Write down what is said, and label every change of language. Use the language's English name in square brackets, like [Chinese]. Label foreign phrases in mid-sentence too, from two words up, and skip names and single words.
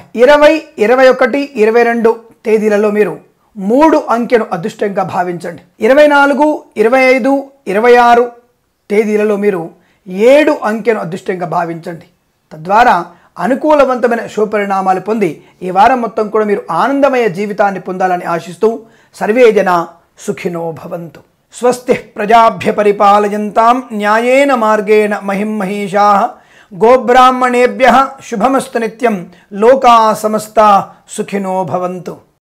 [Telugu] 20, 21, 22 తేదీలలో మీరు 3 అంకెను అదృష్టంగా భావించండి. 24, 25, 26 తేదీలలో మీరు 7 అంకెను అదృష్టంగా భావించండి. తద్వారా అనుకూలవంతమైన శుభపరిణామాలు పొంది ఈ వారం మొత్తం కూడా మీరు ఆనందమయ జీవితాన్ని పొందాలని ఆశిస్తూ [Sanskrit] సర్వే జన సుఖినో భవంతు. స్వస్తి ప్రజాభ్య పరిపాలయంతాం న్యాయేన మార్గేణ మహిం మహీషాః గోబ్రాహ్మణేభ్యః శుభమస్తు నిత్యం లోకా సమస్తా సుఖినో భవంతు.